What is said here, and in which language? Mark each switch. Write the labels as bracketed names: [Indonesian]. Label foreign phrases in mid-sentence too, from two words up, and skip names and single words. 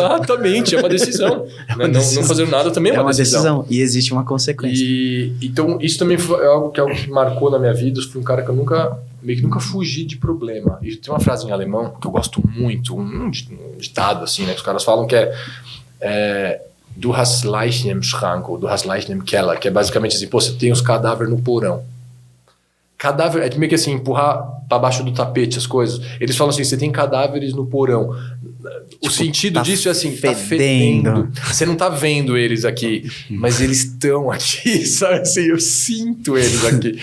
[Portuguese] Exatamente, é uma decisão. Não fazer nada também é uma decisão. E existe uma consequência. Então, isso também foi algo que marcou na minha vida. Eu fui um cara que eu meio que nunca fugi de problema. E tem uma frase em alemão que eu gosto muito, um ditado assim, né? Que os caras falam que é [German] du hast Leichen im Schrank, [Portuguese] ou [German] du hast Leichen im Keller, [Portuguese] que é basicamente assim, pô, você tem os cadáveres no porão. Cadáver é meio que assim, empurrar para baixo do tapete as coisas. Eles falam assim, você tem cadáveres no porão. O sentido disso é assim, tá fedendo. Você não tá vendo eles aqui, mas eles estão aqui, sabe assim, eu sinto eles aqui.